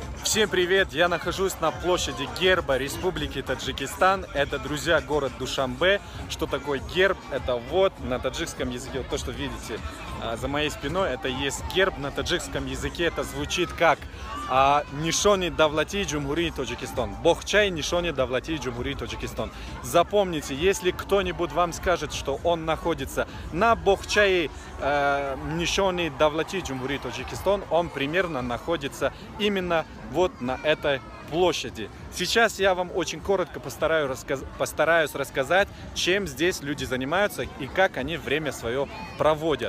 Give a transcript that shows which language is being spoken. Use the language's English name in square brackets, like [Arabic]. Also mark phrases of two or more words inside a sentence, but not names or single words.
[Russian] Всем привет! Я нахожусь на площади герба Республики Таджикистан. Это, друзья, город Душанбе. Что такое герб? Это вот на таджикском языке, вот то, что видите за моей спиной, это есть герб. На таджикском языке это звучит как [Tajik] Нишони Давлати Джумхурии Таджикистан. Бохчай Нишони Давлати Джумхурии Таджикистан. [Russian] Запомните, если кто-нибудь вам скажет, что он находится на [Tajik] Бохчае Нишони Давлати Джумхурии Таджикистан, [Russian] он примерно находится именно вот на этой площади. Сейчас я вам очень коротко постараюсь рассказать, чем здесь люди занимаются и как они время свое проводят.